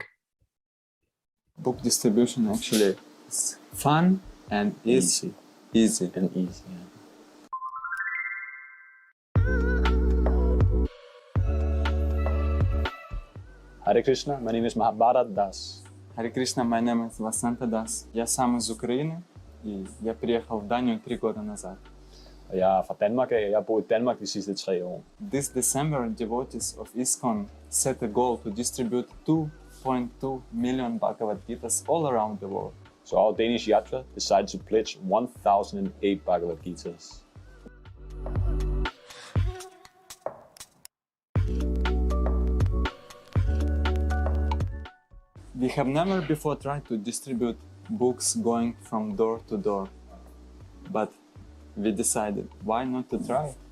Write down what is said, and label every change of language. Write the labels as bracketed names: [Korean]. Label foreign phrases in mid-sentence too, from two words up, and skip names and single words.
[English] Book distribution actually is fun and easy. Easy. And easy, yeah. Hare Krishna, my name is Mahabharat Das. Hare Krishna, my name is Vasanta Das. [Russian] Я сам из Украины, и я приехал в Данию 3 года назад. [Danish] Jeg er fra Danmark af, jeg har boet i Danmark de sidste 3 år. [English] This December, devotees of ISKCON set a goal to distribute 2.2 million Bhagavad Gitas all around the world. So our Danish yatra decided to pledge 1,008 Bhagavad Gitas. We have never before tried to distribute books going from door to door, but we decided, why not to try?